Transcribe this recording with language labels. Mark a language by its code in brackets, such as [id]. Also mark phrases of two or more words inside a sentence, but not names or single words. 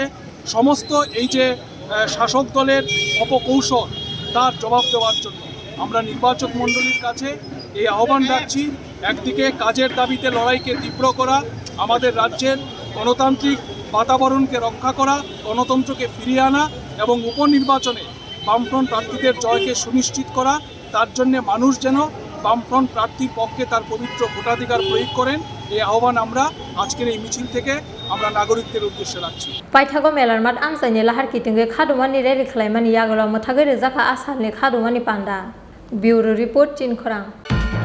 [bn] সমস্ত এই যে শাসক দলের অপকৌশল তার জবাব দেওয়ার জন্য আমরা নির্বাচক মণ্ডলীর কাছে এই আহ্বান রাখছি, একদিকে কাজের দাবিতে লড়াইকে তীব্র করা, আমাদের রাজ্যের গণতান্ত্রিক বাতাবরণকে রক্ষা করা, গণতন্ত্রকে ফিরিয়ে আনা এবং উপনির্বাচনে বামফ্রন্ট প্রার্থীদের জয়কে সুনিশ্চিত করা। তার জন্য মানুষ যেন বামফ্রন্ট প্রার্থীর পক্ষে তার পবিত্র ভোটাধিকার প্রয়োগ করেন এই আহ্বান আমরা আজকের এই মিছিল থেকে আমরা নাগরিকদের উদ্দেশ্যে রাখছি। [trp] পাইথাগো [bn] মেলার মাঠ [trp] আমসাইনি লাহার কিতিंगे खादुमानि रेरि खालायमानि यागला मोथागै रोजाखा आसालनि खादुमानि पान्दा [en] Bureau Report [trp] चिनखरां।